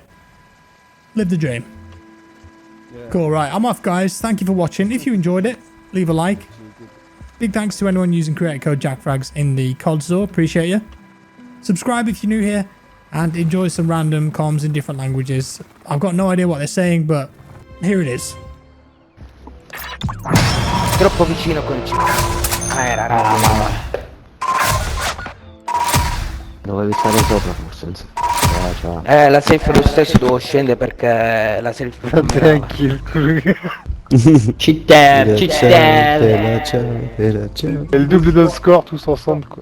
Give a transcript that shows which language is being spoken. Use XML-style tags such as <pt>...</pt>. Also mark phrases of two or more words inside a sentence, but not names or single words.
<en>Live the dream. Cool, right, I'm off, guys. Thank you for watching. If you enjoyed it, leave a like. Big thanks to anyone using creator code JackFrags in the COD store. Appreciate you. Subscribe if you're new here, and enjoy some random comms in different languages. I've got no idea what they're saying, but here it is.</en> <it>Troppo vicino con C. Era. Dovevi stare sopra forse. Ciao. La safe lo stesso devo scendere perché la safe Tranquillo. Città. È il</it> <fr>double de score tous ensemble quoi.</fr>